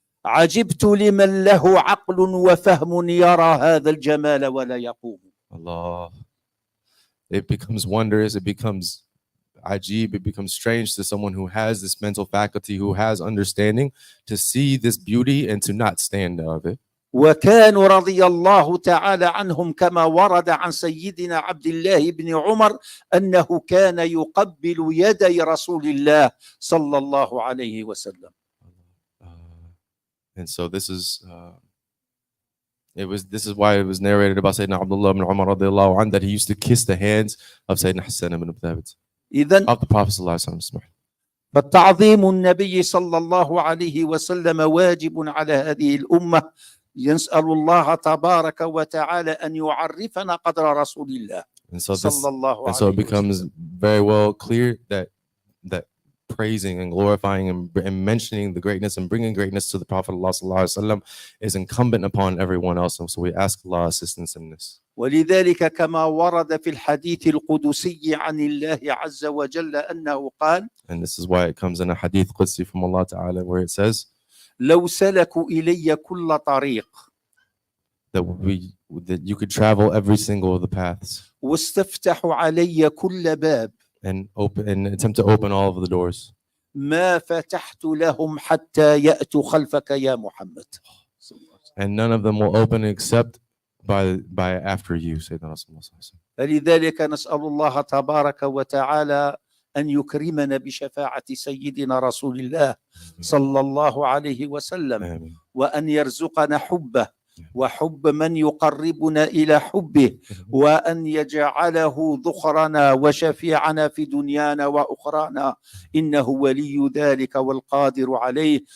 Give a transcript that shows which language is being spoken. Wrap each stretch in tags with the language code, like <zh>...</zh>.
<ar>عجبت لمن له عقل وفهم يرى هذا الجمال ولا يقوم. Allah.</ar> <en>It becomes wondrous, it becomes ajib, it becomes strange to someone who has this mental faculty, who has understanding, to see this beauty and to not stand of it.</en> <ar>وكانوا رضي الله تعالى عنهم كما ورد عن سيدنا عبد الله بن عمر أنه كان يقبل يدي رسول الله صلى الله عليه وسلم.</ar> <en>And so this is why it was narrated about Sayyidina Abdullah ibn Umar radiallahu anhu that he used to kiss the hands of Sayyidina Hassan ibn Thabit, of the Prophet sallallahu alaihi wasallam.</en> <ar>فالتعظيم النبي صلى الله عليه وسلم واجب على هذه الأمة. يسأل الله تبارك وتعالى أن يعرفنا قدر رسول الله صلى الله عليه وسلم.</ar> <en>And so it becomes very well clear that praising and glorifying and mentioning the greatness and bringing greatness to the Prophet ﷺ is incumbent upon everyone else. And so we ask Allah assistance in this.</en> <ar>ولذلك كما ورد في الحديث القدسي عن الله عز وجل أنه قال.</ar> <en>And this is why it comes in a hadith Qudsi from Allah Ta'ala where it says,</en> <ar>لو سلكوا إلي كل طريق.</ar> <en>That you could travel every single of the paths.</en> <ar>واستفتحوا علي كل باب.</ar> <en>And attempt to open all of the doors.</en> <ar>ما فتحت لهم حتى يأتوا خلفك يا محمد.</ar> <en>And none of them will open except by after you, Sayyidina Rasulullah.</en> <ar>فلذلك نسأل الله تبارك وتعالى أن يكرمنا بشفاعة سيدنا رسول الله صلى الله عليه وسلم وأن يرزقنا حبه وحب من يقربنا إلى حبه وأن يجعله ذخرنا وشفيعنا في دنيانا وأخرانا إنه ولي ذلك والقادر عليه.</ar>